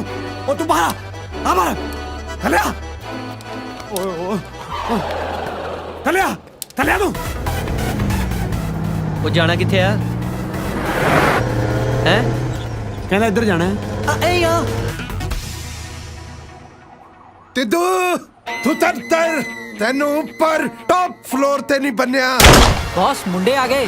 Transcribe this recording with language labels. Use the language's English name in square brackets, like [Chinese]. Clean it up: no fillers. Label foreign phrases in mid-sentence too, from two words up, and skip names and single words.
[Hindi] ओ तू बाहर आ बाहर। चले आ चले आ तू। [Punjabi] ਉਹ ਜਾਣਾ ਕਿੱਥੇ ਆ? ਹੈ ਕਹਿੰਦਾ ਇੱਧਰ ਜਾਣਾ ਹੈ। ਏ ਆ ਤਿੱਦੂ ਤੂੰ ਤਰ ਤੈਨੂੰ ਉੱਪਰ [English] top floor [Punjabi] ਤੇ ਨਹੀਂ ਬੰਨਿਆ। ਬੌਸ ਮੁੰਡੇ ਆ ਗਏ।